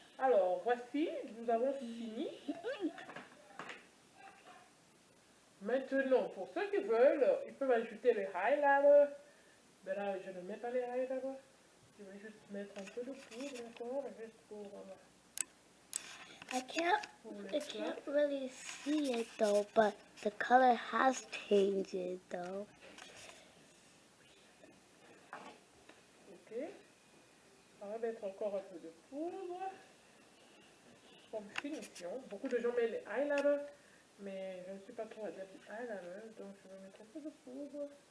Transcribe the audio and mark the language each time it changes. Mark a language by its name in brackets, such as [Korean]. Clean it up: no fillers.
[French] Alors, voici, nous avons fini. Maintenant, pour ceux qui veulent, ils peuvent ajouter les highlighters. Mais là, je ne mets pas les highlighters. Je vais juste mettre un peu de poudre encore, juste pour... [English] I can't really see it though, but the color has changed though. Ok. [French] On va mettre encore un peu de poudre. Comme finition. Beaucoup de gens mettent les highlighters, mais je ne suis pas trop adepte des highlighters, donc je vais mettre un peu de poudre.